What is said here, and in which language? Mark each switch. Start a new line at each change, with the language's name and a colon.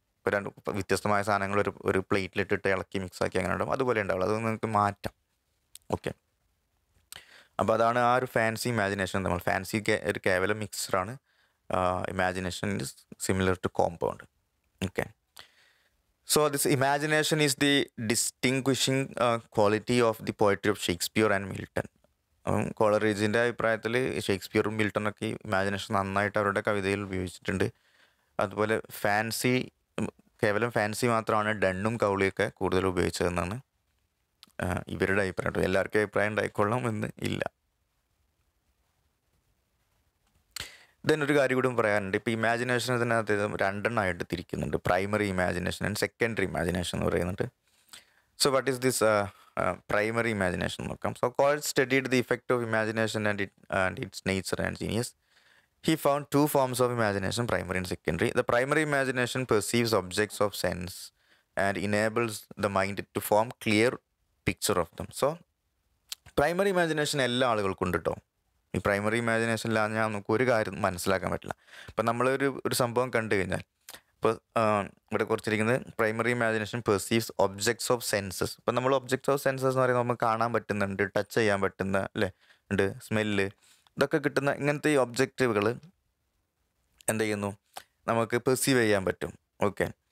Malayalam: ഇപ്പോൾ 2 വ്യത്യസ്തമായ സാധനങ്ങൾ ഒരു പ്ലേറ്റിലിട്ടിട്ട് ഇളക്കി മിക്സാക്കി അങ്ങനെ ഉണ്ടാവും. അതുപോലെ ഉണ്ടാവുള്ളൂ. അത് നിങ്ങൾക്ക് മാറ്റാം. ഓക്കെ, അപ്പോൾ അതാണ് ആ ഒരു ഫാൻസി ഇമാജിനേഷൻ. നമ്മൾ ഫാൻസി ഒരു കേവലം മിക്സറാണ്.
English: Imagination is similar to compound.
Malayalam: Okay,
English: So this imagination is the distinguishing quality of the poetry of Shakespeare and Milton.
Malayalam: കോളറേജിൻ്റെ അഭിപ്രായത്തിൽ ഷേക്സ്പിയറും മിൽട്ടണൊക്കെ ഇമാജിനേഷൻ നന്നായിട്ട് അവരുടെ കവിതയിൽ ഉപയോഗിച്ചിട്ടുണ്ട്. അതുപോലെ ഫാൻസി, കേവലം ഫാൻസി മാത്രമാണ് ഡണ്ണും കൗളിയൊക്കെ കൂടുതൽ ഉപയോഗിച്ചതെന്നാണ് ഇവരുടെ അഭിപ്രായം. എല്ലാവർക്കും അഭിപ്രായം ഉണ്ടായിക്കൊള്ളാം എന്ന് ഇല്ല. ദെൻ ഒരു കാര്യം കൂടി പറയാനുണ്ട്. ഇപ്പോൾ ഇമാജിനേഷൻ ഇതിനകത്ത് രണ്ടെണ്ണമായിട്ട് തിരിക്കുന്നുണ്ട്.
English: primary imagination and secondary imagination
Malayalam: എന്ന് പറയുന്നുണ്ട്.
English: so what is this primary imagination
Malayalam: നോക്കാം.
English: So Coleridge studied the effect of imagination and its nature and genius. He found two forms of imagination, primary and secondary. The primary imagination perceives objects of sense and enables the mind to form clear picture of them.
Malayalam: So primary imagination എല്ലാ ആളുകൾക്കും ഉണ്ട് കേട്ടോ. ഈ primary ഇമാജിനേഷനിലാണ് നമുക്ക് ഒരു കാര്യം മനസ്സിലാക്കാൻ പറ്റില്ല. ഇപ്പം നമ്മളൊരു സംഭവം കണ്ടു കഴിഞ്ഞാൽ, ഇപ്പോൾ ഇവിടെ കുറച്ചിരിക്കുന്നത്
English: Primary imagination perceives objects of senses.
Malayalam: ഇപ്പം നമ്മൾ
English: objects of senses
Malayalam: എന്ന് പറയുമ്പോൾ നമുക്ക് കാണാൻ പറ്റുന്നുണ്ട്, ടച്ച് ചെയ്യാൻ പറ്റുന്ന അല്ലേ ഉണ്ട്, സ്മെല്ല്, ഇതൊക്കെ കിട്ടുന്ന ഇങ്ങനത്തെ ഈ ഒബ്ജക്റ്റുകൾ എന്ത് ചെയ്യുന്നു, നമുക്ക് പെർസീവ് ചെയ്യാൻ പറ്റും. ഓക്കെ.